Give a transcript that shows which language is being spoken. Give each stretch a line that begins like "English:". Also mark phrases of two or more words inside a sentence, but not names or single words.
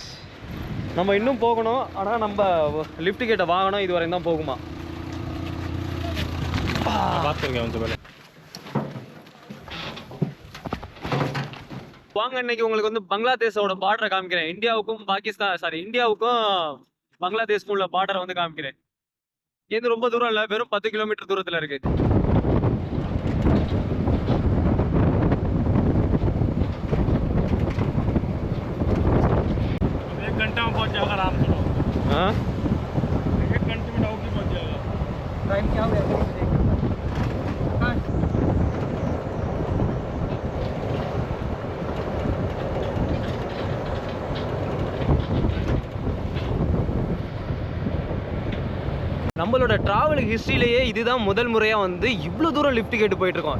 Tamil: நம்ம இன்னும் போகணும். ஆனால் நம்ம லிஃப்ட் கேட்ட வாகனம் இது வரையும் தான் போகுமா.
Hindi: बात करेंगे उनसे पहले.
Tamil: வாங்க இன்னைக்கு உங்களுக்கு வந்து பங்களாதேஷோட பார்டரை காமிக்கிறேன். இந்தியாவுக்கும் இந்தியாவுக்கும் பங்களாதேஷ்க்கும் உள்ள பார்டரை வந்து காமிக்கிறேன். இது ரொம்ப தூரம் இல்லை, வெறும் 10 கிலோமீட்டர் தூரத்தில் இருக்கு.
Hindi: एक घंटा में पहुंच जाएगा आराम से. हाँ 1 घंटे में डाउकी पहुंच जाएगा. टाइम क्या हो गया?
Tamil: நம்மளோட
English: travel history
Tamil: இதுதான் முதல் முறையாக வந்து இவ்வளோ தூரம் லிஃப்ட் கேட்டு போயிட்டுருக்கோம்.